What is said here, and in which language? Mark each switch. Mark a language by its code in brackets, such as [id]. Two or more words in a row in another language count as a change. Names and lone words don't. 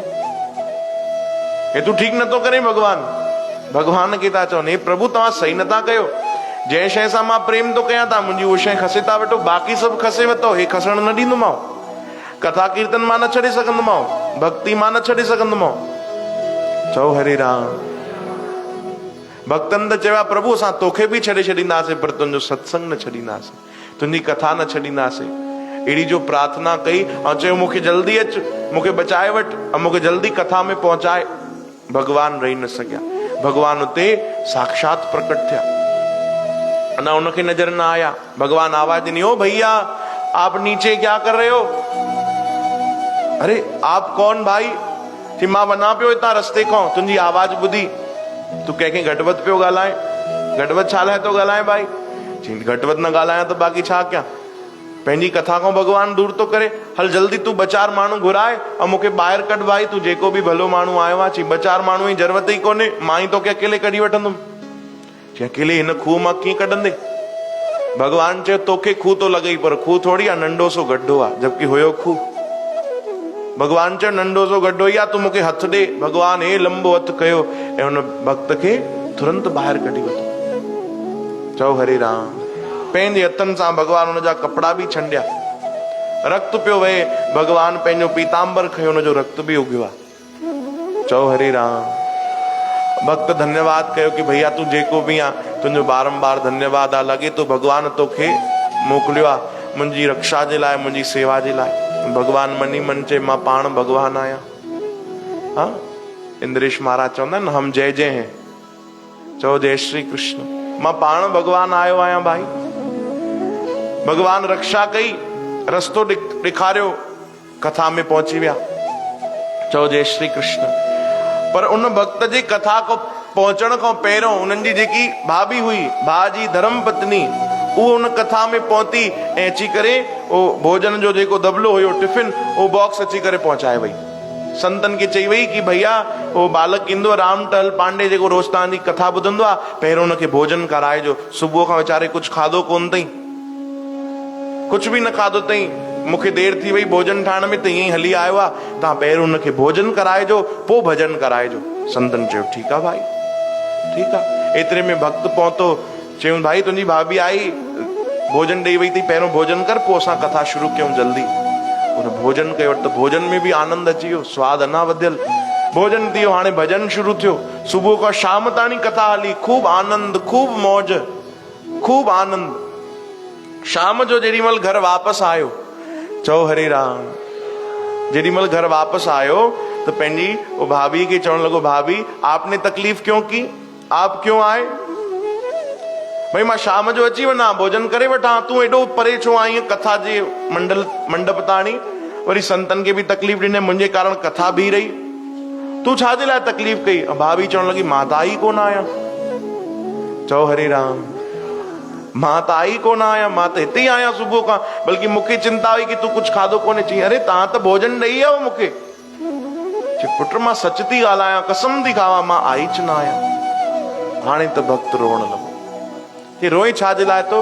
[sd] हे तूं ठीकु नथो करे भगवान। भगवान खे था चवनि, हे प्रभु तव्हां सही नथा कयो, जंहिं शइ सां मां प्रेम थो कयां तव्हां मुंहिंजी उहो शइ खसे था वठो, बाक़ी सभु खसे वरितो, हे खसण न ॾींदोमांव। कथा कीर्तन मां न छॾे सघंदोमांव, भक्ति मां न छॾे सघंदोमांव। चओ हरे राम। भक्तन त चया प्रभु असां तोखे बि छॾे छॾींदासीं पर तुंहिंजो सत्संग न छॾींदासीं, तुंहिंजी कथा न छॾींदासीं। अहिड़ी जो प्रार्थना कई ऐं चयो मूंखे जल्दी अच, मूंखे बचाए वठ ऐं मूंखे जल्दी कथा में पहुचाए। भगवान रही न सघिया, भगवान उते साक्षात प्रकट थिया। अना उनखे नजर न आया। भगवान आवाज ॾिनी, [hi] ओ भैया आप नीचे क्या कर रहे हो? अरे आप कौन भाई? [sd] थी मां वञा पियो हितां रस्ते खां, तुंहिंजी आवाज ॿुधी, तूं कंहिंखे घटवत पियो ॻाल्हाए? घटवत छा लाइ थो ॻाल्हाए भाई? घटवत न ॻाल्हायां त बाक़ी छा कयां? पंहिंजी कथा खां भगवान दूर थो करे। हल जल्दी तूं ॿ चार माण्हू घुराए ऐं मूंखे ॿाहिरि कढ भाई, तूं जेको बि भलो माण्हू आयो आहे। चई ॿ चार माण्हू जी ज़रूरत ई कोन्हे, मां ई तोखे अकेले कढी वठंदुमि। चई अकेले हिन खूह मां कीअं कढंदे? भगवान चयो तोखे खूह तो लॻई पर खूह थोड़ी आहे, नंढो सो गड्ढो आहे, जबकि हुयो खूह। भगवान चयो नंढो सो गड्ढो ई आहे, तूं मूंखे हथ ॾे। भगवान हे लंबो हथ कयो ऐं हुन भक्त खे तुरंत ॿाहिरि कढी वरितो। चओ हरे राम। पंहिंजे हथनि सां भगवान हुनजा कपिड़ा बि छंडिया, रक्त पियो वहे। भगवान पंहिंजो पीतांबर खयो, हुनजो रक्त बि उगियो आहे। चओ हरे राम। भक्त धन्यवाद कयो कि भैया तूं जेको बि आहे, तुंहिंजो बारंबार धन्यवाद आहे। लॻे तो भगवान तोखे मोकिलियो आहे मुंहिंजी रक्षा जे लाइ, मुंहिंजी सेवा जे लाइ। भगवान मनी मन चए मां पाण भगवान आहियां। हाँ, इंद्रेश महाराज चवंदा आहिनि [hi] हम जय जय हैं। [sd] चओ जय श्री कृष्ण। मां पाण भगवान आयो आहियां भाई। भगवान रक्षा कई, रस्तो ॾेखारियो, कथा में पहुची विया। चओ जय श्री कृष्ण। पर उन भक्त जी कथा को पहुचण खां पहिरियों उन्हनि जी जेकी भाभी हुई, भाउ जी धर्म पत्नी, उहो उन कथा में पहुती ऐं अची करे उहो भोजन जो जेको दबलो हुयो, टिफिन, उहो बॉक्स अची करे पहुचाए वई। संतन खे चई वई कि भैया उहो बालक ईंदो राम टहल पांडे जेको रोज तव्हांजी कथा ॿुधंदो आहे, पहिरियों हुनखे भोजन कराइजो। सुबुह खां वीचारे कुझु खाधो कोन अथई, कुझु बि न खाधो अथई, मूंखे देरि थी वई भोजन ठाहिण में, त ईअं ई हली आयो आहे। तव्हां पहिरियों हुनखे भोजन कराइजो, पोइ भजन कराइजो। संतन चयो ठीकु आहे भाई, ठीकु आहे। एतिरे में भक्त पहुतो, चयूं भाई तुंहिंजी भाभी आई, भोजन ॾेई वई थी, पहिरियों भोजन कर, पोइ असां कथा शुरू कयूं जल्दी। उन भोजन कयो त भोजन में बि आनंद अची वियो, स्वाद अञा वधियल। भोजन थी वियो, हाणे भजन शुरू थियो। सुबुह खां शाम ताणी कथा हली, खूब आनंद, खूब मौज, खूब आनंद। शाम जो जेॾी महिल घर वापसि आयो, चओ हरे राम, जेॾी महिल घर वापसि आयो तो पंहिंजी वो भाभी के चवण लॻो, [hi] भाभी आपने तकलीफ क्यों की? आप क्यों आए? [sd] भाई मां शाम जो अची वञा, भोजन करे वठां, तूं एॾो परे छो आई कथा जे मंडप ताणी? वरी संतन खे बि तकलीफ़ ॾिने, मुंहिंजे कारण कथा बि रही, तूं छाजे लाइ तकलीफ़ कई? भाभी चवण लॻी मां त आई कोन आहियां। चओ हरे राम। मां त आई कोन आहियां, मां त हिते ई आहियां सुबुह खां, बल्कि मूंखे चिंता हुई कि तूं कुझु खाधो कोन्हे। चई अरे तव्हां त भोजन ॾेई आयो मूंखे। चई पुट मां सच थी ॻाल्हायां, कसम थी खावां, मां आई च न आहियां। हाणे त भक्त रोअण लॻो। कि रोई छाजे लाइ तो?